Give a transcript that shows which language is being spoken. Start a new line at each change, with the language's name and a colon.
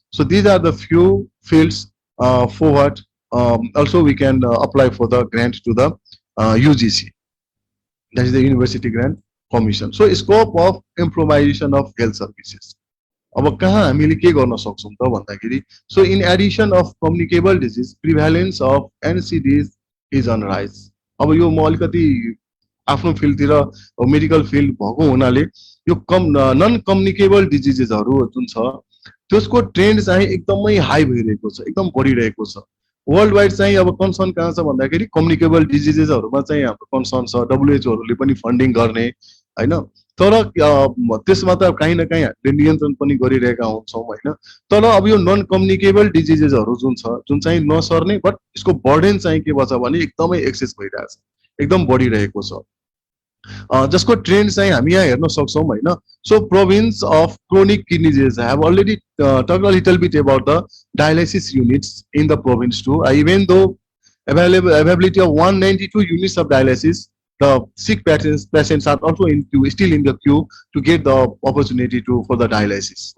English: So these are the few fields for what also we can apply for the grant to the UGC, that is the University Grant Commission. So scope of improvisation of health services.
Nepali: अब कहाँ हामीले के गर्न सक्छौं त भन्दाखेरि,
English: so in addition of communicable disease, prevalence of NCDs is on rise.
Nepali: अब यो म अलिकति आफ्नो फिल्डतिर मेडिकल फिल्ड भएको हुनाले यो नन कम्युनिकेबल डिजिजेसहरु जुन छ त्यसको ट्रेन्ड चाहिँ एकदमै हाई भइरहेको छ, एकदम बढिरहेको छ। वर्ल्ड वाइड चाहिँ अब कन्सर्न कहाँ छ भन्दाखेरि कम्युनिकेबल डिजिजेसहरुमा चाहिँ हाम्रो कन्सर्न छ, WHO ले पनि फन्डिङ गर्ने हैन। तर त्यसमा त कहीँ न कहीँ हामीले नियन्त्रण पनि गरिरहेका हुन्छौँ हैन। तर अब यो नन कम्युनिकेबल डिजिजेसहरु जुन छ, जुन चाहिँ नसर्ने बट यसको बर्डन चाहिँ के भन्छ भने एकदमै एक्सेस भइरहेछ, एकदम बढिरहेको छ। जसको ट्रेन्ड चाहिँ हामी यहाँ हेर्न सक्छौँ हैन।
English: So province of chronic kidney disease have already talked a little bit about the dialysis units in the province too. Even though availability of 192 units of dialysis, the sick patients are also still in the queue to get the opportunity for the dialysis.